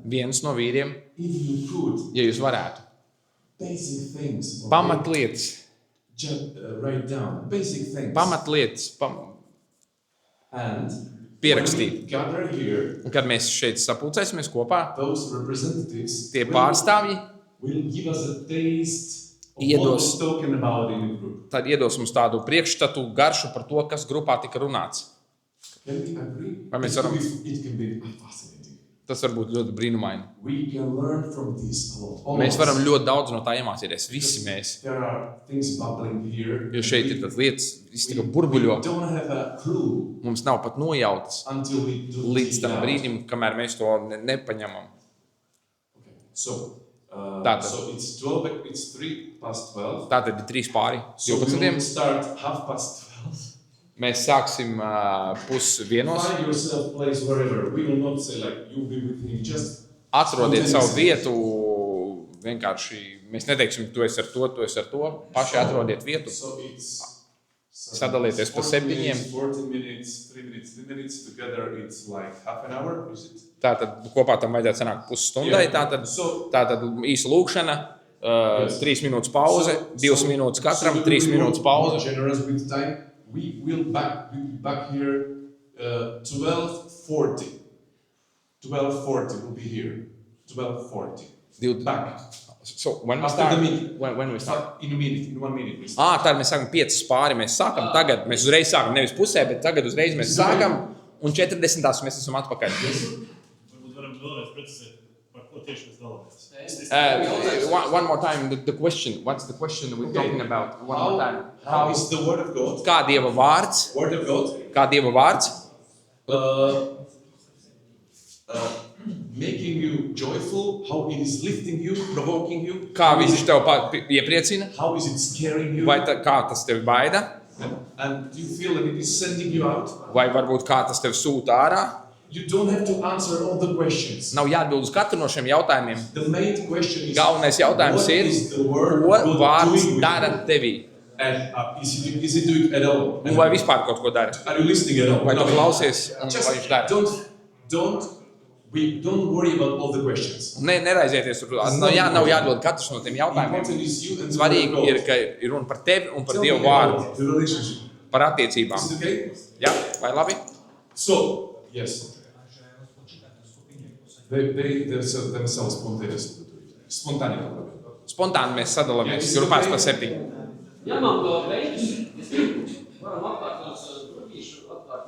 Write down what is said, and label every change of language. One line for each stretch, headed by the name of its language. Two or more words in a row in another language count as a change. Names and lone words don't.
Latvian: viens no vīriem,
English: if you could,
Latvian: ja jūs varētu,
English: basic things, okay,
Latvian: pamatlietas,
English: just write down basic things, and
Latvian: pierakstīt.
English: when we gather here,
Latvian: Un kad mēs šeit sapulcēsimies kopā,
English: those representatives
Latvian: tie pārstāvji
English: will give us a taste of what
Latvian: Iedos.
English: was spoken about in the group.
Latvian: tad iedos mums tādu priekšstatu garšu par to, kas grupā tika runāts.
English: Can we agree?
Latvian: Vai mēs varam-
English: It can be fascinating.
Latvian: Tas var būt ļoti brīnumaini.
English: We can learn from this a lot. All
Latvian: Mēs
English: of
Latvian: varam
English: us.
Latvian: ļoti daudz no tā iemācīties, visi mēs.
English: There are things bubbling here.
Latvian: Jo šeit ir tādas lietas, viss tikai burbuļo.
English: We don't have a clue
Latvian: Mums nav pat nojautas
English: until we do
Latvian: līdz tam
English: it out.
Latvian: brīdim, kamēr mēs to nepaņemam.
English: Okay. So,
Latvian: Tātad.
English: so it's 12. It's 3:12.
Latvian: Tātad ir 3 pāri
English: So we will
Latvian: 12.
English: start 12:30.
Latvian: Mēs sāksim pusvienos.
English: Find yourself place wherever. We will not say like you be with him. Just
Latvian: Atrodiet savu vietu. Vienkārši mēs neteiksim, tu esi ar to, tu esi ar to. Paši atrodiet vietu.
English: so it's
Latvian: Sadalieties pa
English: 40
Latvian: 7.
English: minutes, 40 minutes, 3 minutes, 3 minutes. Together it's like half an hour. Is it?
Latvian: Tātad kopā tam vajadzētu sanākt pusstundai.
English: Yeah.
Latvian: Tātad īsa lūkšana, 3 minūtes pauze, 2 minūtes katram, 3 minūtes pauze.
English: Generous with time. We will be back here 12:40. 12:40 will be here. 12:40. Back. So when we After start? the meeting. When we start? In a minute, in 1 minute. We start.
Latvian: Tad mēs sākam 5 pāri. Mēs sākam tagad, mēs uzreiz sākam nevis pusē, bet tagad uzreiz mēs sākam. Un 40. mēs esam atpakaļ. Varbūt varam vēlreiz precizēt, par ko tieši mēs vēlamies.
English: One more time, the question. What's the question we're talking about? One more time. How is the word of God?
Latvian: Kā Dieva vārds?
English: Word of God.
Latvian: Kā Dieva vārds?
English: Making you joyful. How it is lifting you, provoking you.
Latvian: Kā viņš tev iepriecina?
English: How is it scaring you?
Latvian: Vai kā tas tevi baida?
English: And do you feel that it is sending you out?
Latvian: Vai varbūt kā tas tevi sūta ārā?
English: You don't have to answer all the questions.
Latvian: Nav jāatbild uz katru no šiem jautājumiem.
English: The main question is,
Latvian: Galvenais jautājums
English: what
Latvian: ir,
English: is the word
Latvian: ko
English: of God
Latvian: vārds
English: doing with
Latvian: dara
English: you?
Latvian: tevī?
English: And is it doing at all?
Latvian: Un vai vispār kaut ko dara?
English: Are you listening at all?
Latvian: Vai tu
English: No.
Latvian: klausies un
English: Just
Latvian: vai viņš dara?
English: don't worry about all the questions.
Latvian: Neraizieties tur. Nav jāatbild katrs no tiem jautājumiem.
English: Important is you and the
Latvian: Svarīgi
English: word of
Latvian: ir,
English: God.
Latvian: ka ir runa par tevi un par
English: Tell
Latvian: Dievu
English: me
Latvian: vārdu,
English: about the relationship.
Latvian: par attiecībām.
English: Is it okay?
Latvian: Jā, vai labi?
English: So, yes. They themselves spontaneous.
Latvian: Spontāni mēs sadalāmies grupās pa 7. Ja man to veidus, varam apkārt tās